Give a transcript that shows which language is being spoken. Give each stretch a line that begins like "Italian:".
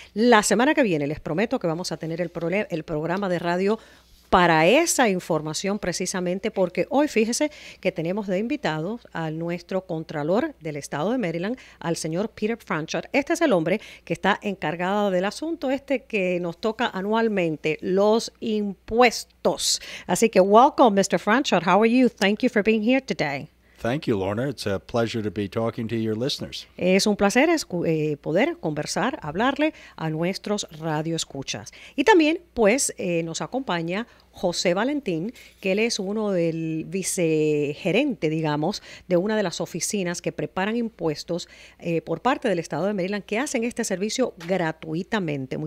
Spanish: La semana que viene les prometo que vamos a tener el programa de radio para esa información precisamente, porque hoy fíjese que tenemos de invitado a nuestro contralor del estado de Maryland, al señor Peter Franchot. Este es el hombre que está encargado del asunto que nos toca anualmente, los impuestos. Así que
English: welcome, Mr. Franchot. How are you? Thank you for being here today. Thank you, Lorna. It's a pleasure to be talking to your listeners.
Spanish: Es un placer poder conversar, hablarle a nuestros radioescuchas. Y también, pues, nos acompaña José Valentín, que él es uno del vicegerente, digamos, de una de las oficinas que preparan impuestos por parte del estado de Maryland, que hacen este servicio gratuitamente.